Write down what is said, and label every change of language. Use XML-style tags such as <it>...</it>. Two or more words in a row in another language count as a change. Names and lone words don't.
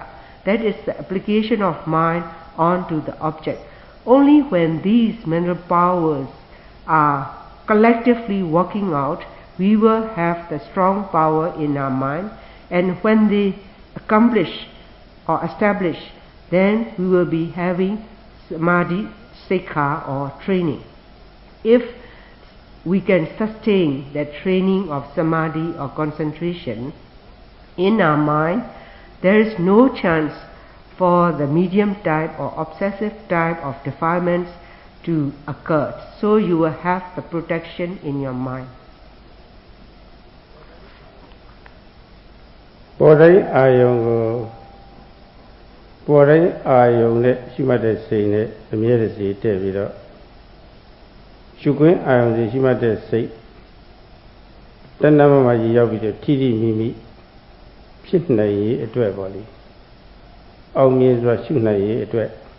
<en>That is the application of mind onto the object. Only when these mental powers are collectively working out, we will have the strong power in our mind, and when they accomplish or establish, then we will be having</en> <pi>samadhi sikha</pi> <en>or training. If we can sustain that training of samadhi or concentration in our mind, there is no chance for the medium type or obsessive type of defilements to occur. So you will have the protection in your mind.</en> <my>ပေါ်တိုင်းအာယုံကိုပေါ်တိုင်းအာယုံနဲ့ရှိမှတ်တဲ့စိတ်နဲ့အမြဲတစေတည့်ပြီးတော့ရှုခွင့်အာယုံစီရှိမှတ်တဲ့စိတ်တဏ္ဍမမှာကြီးရောက်ပြီးတော့ထိထိမိမိဖြစ်နိုင်ရေးအတွက်ပေါ့လေအောင်မြင်စွာရှုနိုင်ရေးအတွက်</my>